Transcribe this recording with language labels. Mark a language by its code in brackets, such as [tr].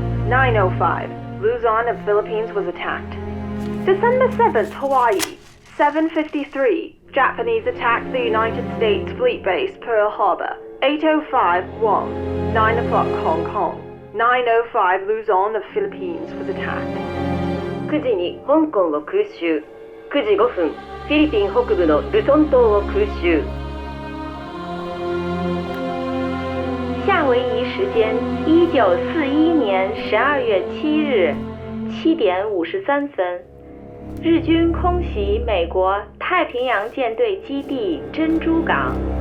[en] 9:05, Luzon of Philippines was attacked. December 7th, Hawaii, 7:53. Japanese attack the United States Fleet Base, Pearl Harbor. 8:05, Guam. 9 o'clock, Hong Kong. 9:05, Luzon of Philippines was attacked. [ja] 9時に香港を空襲。 9時5分、フィリピン北部のルソン島を空襲。 [zh] 夏威夷时间1941年12月7日7点53分，日军空袭美国太平洋舰队基地珍珠港。